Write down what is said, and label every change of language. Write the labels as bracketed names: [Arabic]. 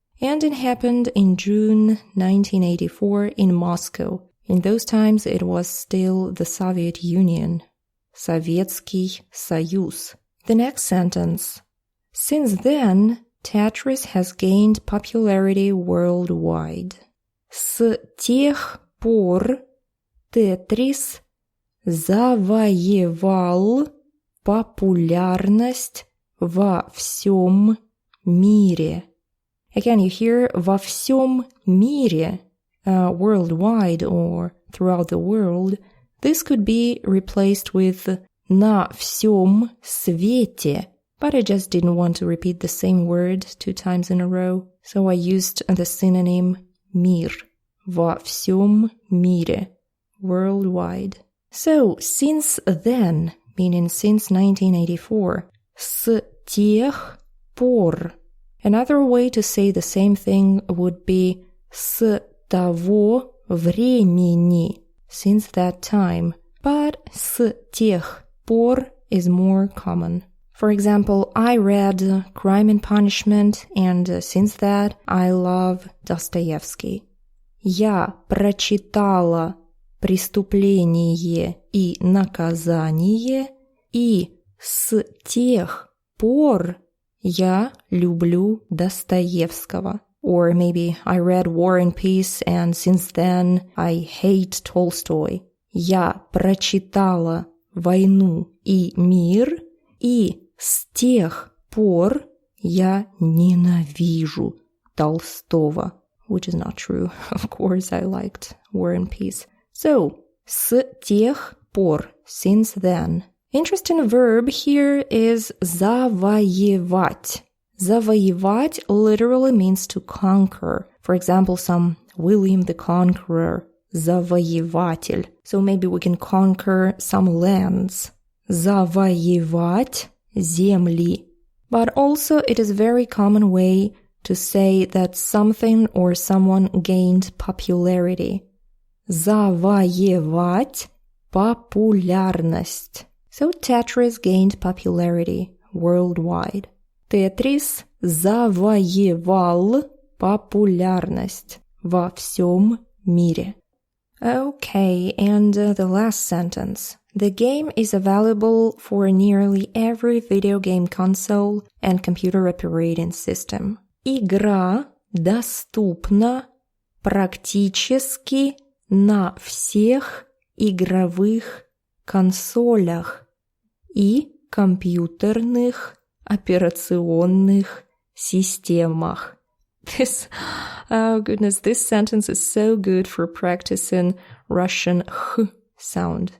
[English] And it happened in June 1984 in Moscow. In those times it was still the Soviet Union. [Russian] Советский Союз. [English] The next sentence. Since then, Tetris has gained popularity worldwide. [Russian] С тех пор Тетрис завоевал популярность во всем мире. [English] Again, you hear [Russian] во всем мире, [English] worldwide or throughout the world. This could be replaced with [Russian] на всем свете. [English] But I just didn't want to repeat the same word 2 times in a row, so I used the synonym мир. [Russian] Во всем мире. [English] Worldwide. So, since then, meaning since 1984, [Russian] с тех пор. [English] Another way to say the same thing would be [Russian] с того времени, [English] since that time. But [Russian] с тех пор [English] is more common. For example, I read Crime and Punishment, and since that, I love Dostoevsky. [Russian] Я прочитала «Преступление и наказание», и с тех пор я люблю Достоевского. [English] Or maybe I read War and Peace, and since then, I hate Tolstoy. [Russian] Я прочитала «Войну и мир», и с тех пор я ненавижу Толстого. [English] Which is not true. Of course, I liked War and Peace. So, [Russian] с тех пор, [English] since then. Interesting verb here is завоевать. Завоевать literally means to conquer. For example, some William the Conqueror, завоеватель. So maybe we can conquer some lands. [Russian] Завоевать земли. [English] But also it is a very common way to say that something or someone gained popularity. [Russian] Завоевать популярность. [English] So Tetris gained popularity worldwide. [Russian] Тетрис завоевал популярность во всем мире. [English] Okay, and the last sentence. The game is available for nearly every video game console and computer operating system. [Russian] Игра доступна практически на всех игровых консолях и компьютерных операционных системах. [English] This sentence is so good for practicing Russian «х» sound.